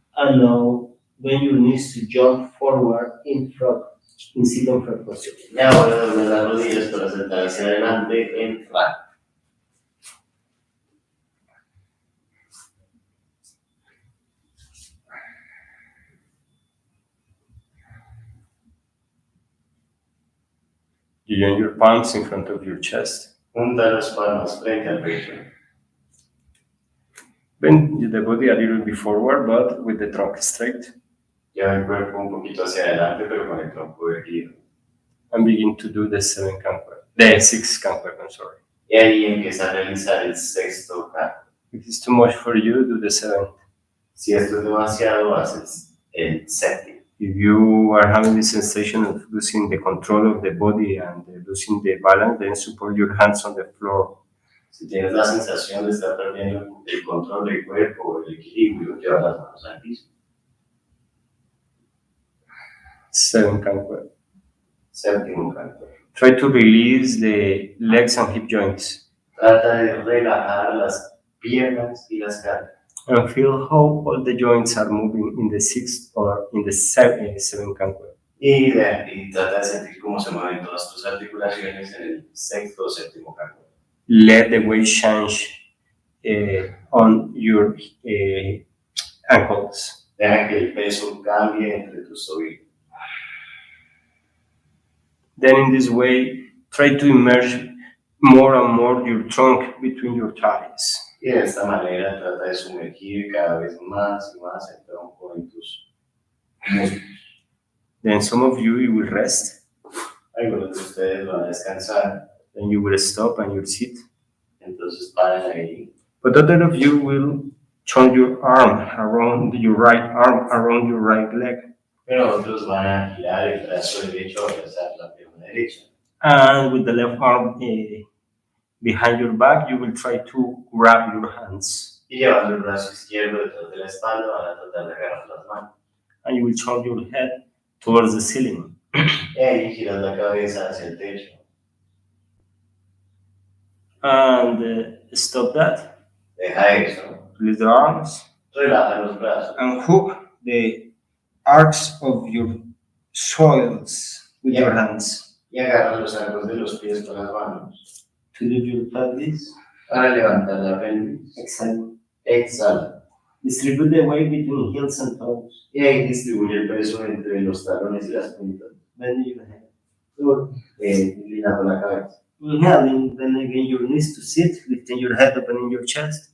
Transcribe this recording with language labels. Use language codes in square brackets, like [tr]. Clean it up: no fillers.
[en] And now bend your knees to jump forward in front, in sit-on front position. [es] Y ahora dobla las rodillas para sentar hacia adelante en front. [en] You join your palms in front of your chest. [es] Junta las palmas frente al pecho. [en] Bend the body a little bit forward, but with the trunk straight. [es] Lleva el cuerpo un poquito hacia adelante, pero con el tronco erguido. [en] And begin to do the sixth Kankueb, I'm sorry. [es] Y ahí empieza a realizar el sexto canto. [en] If it's too much for you, do the seventh. [es] Si esto es demasiado, haces el séptimo. [en] If you are having the sensation of losing the control of the body and losing the balance, then support your hands on the floor. [es] Si tienes la sensación de estar perdiendo el control del cuerpo o el equilibrio, lleva las manos al piso. [en] Seventh Kankueb. [es] Séptimo canto. [en] Try to release the legs and hip joints. [es] Trata de relajar las piernas y las caderas. [en] And feel how all the joints are moving in the sixth or in the seventh Kankueb. [es] Y trata de sentir cómo se mueven todas tus articulaciones en el sexto o séptimo canto. [en] Let the weight change on your ankles. [es] Deja que el peso cambie entre tus tobillos. [en] Then in this way, try to immerse more and more your trunk between your thighs. [es] Y de esta manera trata de sumergir cada vez más y más el tronco en tus músculos. [en] Then some of you will rest. [es] Algunos de ustedes van a descansar, [en] Then you will stop and you'll sit. [es] entonces paran ahí. [en] But other of you will turn your arm around your right arm, around your right leg. [es] Pero otros van a girar el brazo derecho a abrazar la pierna derecha. [en] And with the left arm behind your back, you will try to grab your hands. [es] Y llevando el brazo izquierdo detrás de la espalda, van a tratar de agarrar las manos. [en] And you will turn your head towards the ceiling. [es] Y ahí giras la cabeza hacia el techo. [en] And stop that. [es] Deja eso. [en] Release the arms. [es] Relaja los brazos. [en] And hook the arcs of your soils with your hands. [es] Y agarra los arcos de los pies con las manos. [en] To do your pelvis. [es] Para levantar la pelvis. [en] Exhale. [es] Exhala. [en] Distribute the weight between heels and toes. [es] Y ahí distribuye el peso entre los talones y las puntas. [en] Bend your head. [es] Inclinando la cabeza. [en] Inhaling, then again your knees to sit, lifting your head, opening your chest.